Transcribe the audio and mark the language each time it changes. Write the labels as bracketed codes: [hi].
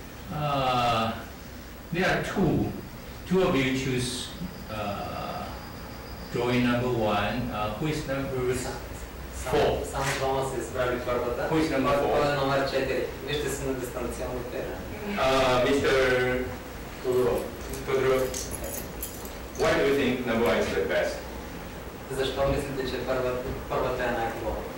[en] There are two of you choose drawing number 1. Who is number 4? [bg] Само двама са избрали първата. [en] Who is number 4? [bg] Кой е номер 4? Вижте се на дистанционните. [en] Mr. Tudorov. Why do you think number 1 is the best? [bg] Защо мислите, че първата е най-хубава?